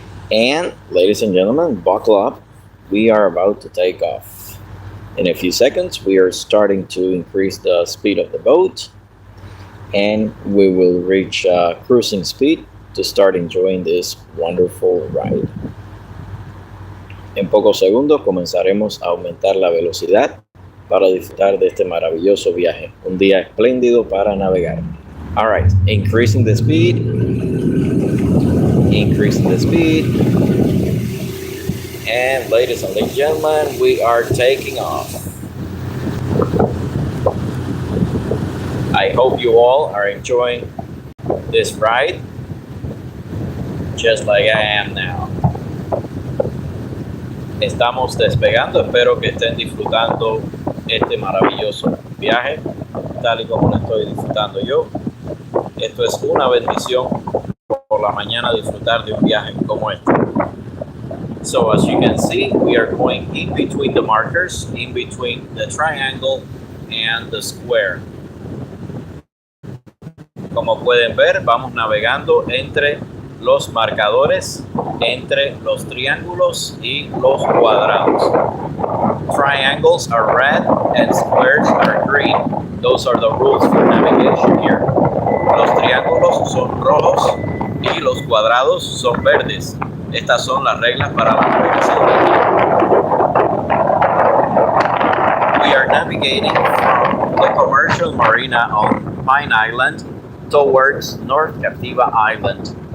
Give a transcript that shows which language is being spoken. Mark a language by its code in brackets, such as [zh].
[en] And ladies and gentlemen, buckle up. We are about to take off. In a few seconds, we are starting to increase the speed of the boat, and we will reach cruising speed to start enjoying this wonderful ride. [es] En pocos segundos comenzaremos a aumentar la velocidad para disfrutar de este maravilloso viaje. Un día espléndido para navegar. [en] All right, increasing the speed. Increasing the speed. And ladies and gentlemen, we are taking off. I hope you all are enjoying this ride just like I am now. [es] Estamos despegando, espero que estén disfrutando este maravilloso viaje, tal y como lo estoy disfrutando yo. Esto es una bendición por la mañana disfrutar de un viaje como este. [en] So as you can see, we are going in between the markers, in between the triangle and the square. [es] Como pueden ver, vamos navegando entre los marcadores, entre los triángulos y los cuadrados. [en] Triangles are red and squares are green. Those are the rules for navigation here. [es] Los triángulos son rojos y los cuadrados son verdes. Estas son las reglas para la navegación. [en] We are navigating from the commercial marina on Pine Island towards North Captiva Island.